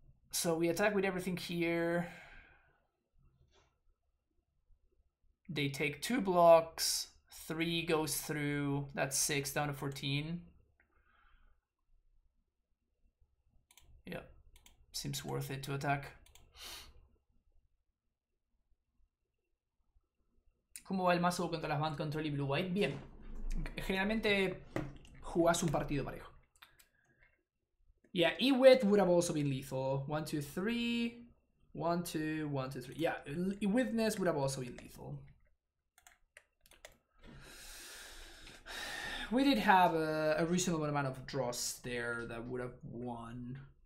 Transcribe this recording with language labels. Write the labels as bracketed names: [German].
[English] So we attack with everything here. They take 2 blocks. 3 goes through. That's 6 down to 14. Yeah, seems worth it to attack. [Spanish] ¿Cómo va el mazo contra las Band Control y Blue White? Bien. Generalmente jugás un partido parejo. [English] Yeah, E-Wit would have also been lethal. 1, 2, 3. 1, 2, 1, 2, 3. Yeah, E-Witness would have also been lethal. We did have a reasonable amount of draws there that would have won.